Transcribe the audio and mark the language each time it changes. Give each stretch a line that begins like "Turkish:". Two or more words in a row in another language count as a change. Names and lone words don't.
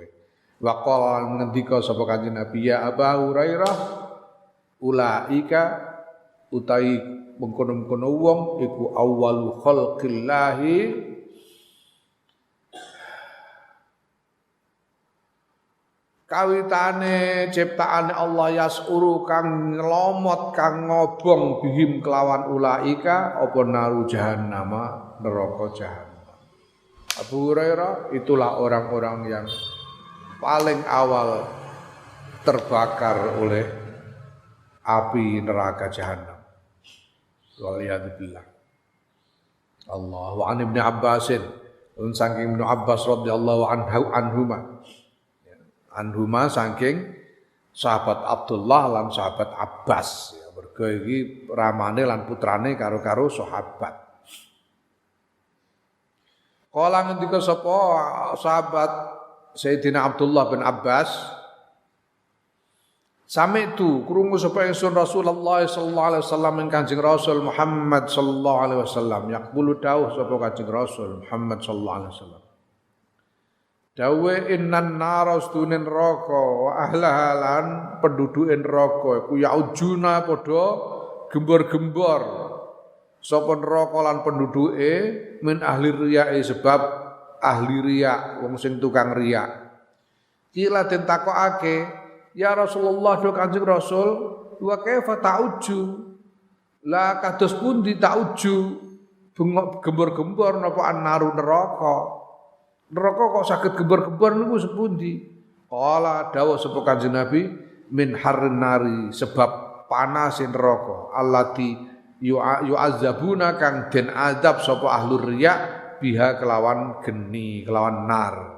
Arabic: وقال
Javanese: ngendika sapa Kanjeng Nabi ya Abu Hurairah ulaika utai mengkono-mengkono wong iku
Arabic: أول خلق الله
Javanese: kawitane ciptaane Allah yasuru kang ngelomot kang ngobong bihim kelawan ulaika apa
Arabic: نار جهنم
Javanese: neraka jahannam.
Indonesian: Abu Hurairah itulah orang-orang yang paling awal terbakar oleh api neraka jahannam.
Arabic: Waliyadzubillah. الله وعن ابن عباس saking ابن عباس رضي الله عنهما.
Javanese: Anhuma saking sahabat Abdullah lan sahabat Abbas. Ya, mergo iki ramane lan putrane karo-karo sahabat. Kala ngendika sapa sahabat Sayyidina Abdullah bin Abbas, sami itu krungu sapa ingsun Rasulullah sallallahu
Arabic: عليه وسلم
Javanese: ing Kanjeng Rasul Muhammad
Arabic: صلى الله عليه وسلم
Javanese: yaqulu dawuh sapa Kanjeng Rasul Muhammad
Arabic: صلى الله عليه وسلم
Javanese: dawe
Arabic: إن النار
Javanese: astunin neraka wa ahlahalan penduduke neraka iku yaujuna padha gembor-gembor sapa neraka lan penduduke
Arabic: من أهل الرياء
Javanese: sebab ahli riya wong sing tukang riya. Kila den takokake
Arabic: يا رسول الله
Javanese: do Kanjeng Rasul
Arabic: وكيف تعج
Javanese: la kados pundi ta'uju gembor-gembor napa annaru neraka kok saged gembor-gembor niku sepundi qala dawuh sapa Kanjeng Nabi
Arabic: من حر النار
Javanese: sebab panas neraka
Arabic: التي يعذبون
Javanese: kang den azab sapa
Arabic: أهل الرياء بها
Javanese: kelawan geni kelawan nar.